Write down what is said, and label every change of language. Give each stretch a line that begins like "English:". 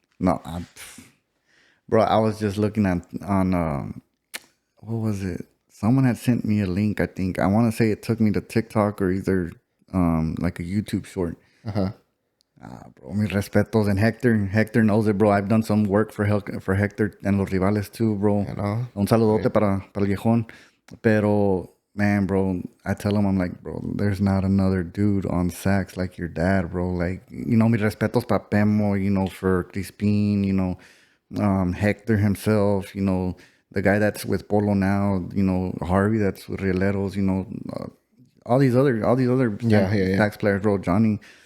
English: No, bro, I was just looking on what was it? Someone had sent me a link, I think. I want to say it took me to TikTok or either like a YouTube short. Uh-huh.
Spanish: Bro, mis respetos.
English: And Hector knows it, bro. I've done some work for Hector and Los Rivales too, bro.
Spanish: Un saludote para el viejón.
English: Pero, man, bro, I tell him, I'm like, bro, there's not another dude on sax like your dad, bro. Like,
Spanish: mis respetos para
English: Pemo, for Crispin, Hector himself, the guy that's with Polo now, Harvey that's with Rieleros, all these other sax players, bro, Johnny.